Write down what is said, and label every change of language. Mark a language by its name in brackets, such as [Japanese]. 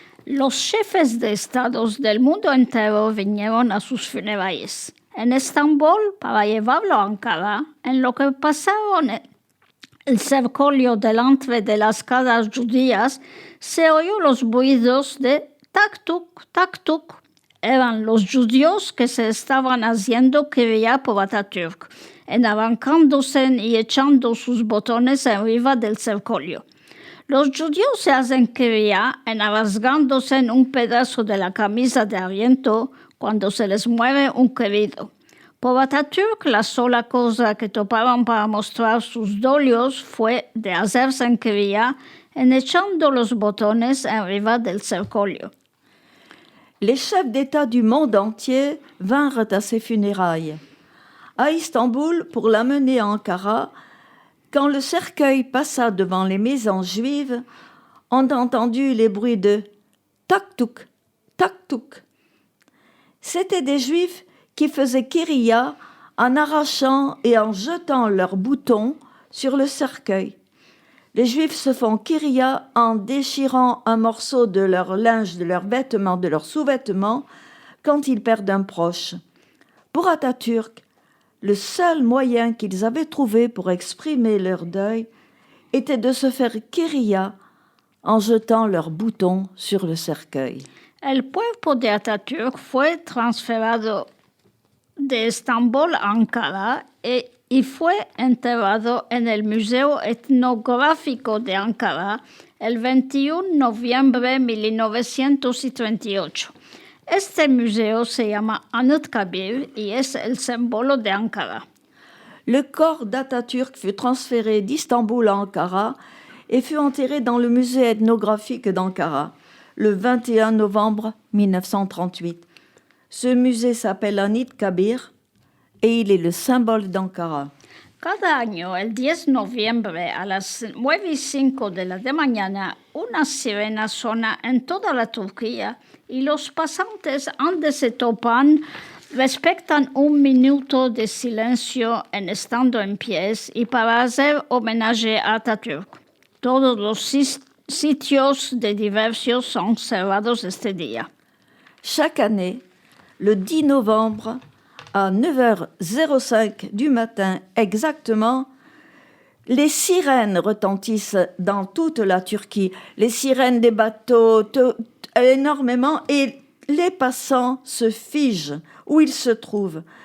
[Ladino] Los jefes de estados del mundo entero vinieron a sus funerales en Estambul para llevarlo a Ankara, en lo que pasaron el cercolio delante de las casas judías, se oyó los ruidos de tac-tuc, tac-tuc. Eran los judíos que se estaban haciendo querella por Atatürk, arrancándose y echando sus botones arriba del cercolio. Los judíos se hacen querella rasgándose en un pedazo de la camisa de aliento cuando se les muere un querido. Por Atatürk, la sola cosa que toparon para mostrar sus dolios fue de hacerse en querella echando los botones arriba del cercolio. [French] Les chefs d'État du monde entier vinrent à ses funérailles. À Istanbul, pour l'amener à Ankara, quand le cercueil passa devant les maisons juives, on entendu les bruits de tac-touk, tac-touk. C'étaient des juifs qui faisaient kéria en arrachant et en jetant leurs boutons sur le cercueil. Les juifs se font kéria en déchirant un morceau de leur linge, de leurs vêtements, de leurs sous-vêtements, quand ils perdent un proche. Pour Atatürk, le seul moyen qu'ils avaient trouvé pour exprimer leur deuil était de se faire kéria en jetant leurs boutons sur le cercueil. [Ladino] El cuerpo de Atatürk fue transferado de Estambul a Ankara y fue enterrado en el Museo Etnográfico de Ankara el 21 de noviembre de 1938. Este museo se llama Anıtkabir y es el símbolo de Ankara. [French] Le corps d'Atatürk fut transféré d'Istanbul à Ankara et fut enterré dans le musée ethnographique d'Ankara le 21 novembre 1938. Ce musée s'appelle Anıtkabir et il est le symbole d'Ankara. [Ladino] Cada año, el 10 de noviembre a las 9:05 de la mañana, una sirena suena en toda la Turquía y los pasantes antes se topan respetan un minuto de silencio estando en pies y para hacer homenaje a Atatürk. Todos los sitios de diversión son cerrados este día. [French] Chaque année, le 10 novembre, à 9h05 du matin exactement, les sirènes retentissent dans toute la Turquie. Les sirènes des bateaux, énormément, et les passants se figent où ils se trouvent.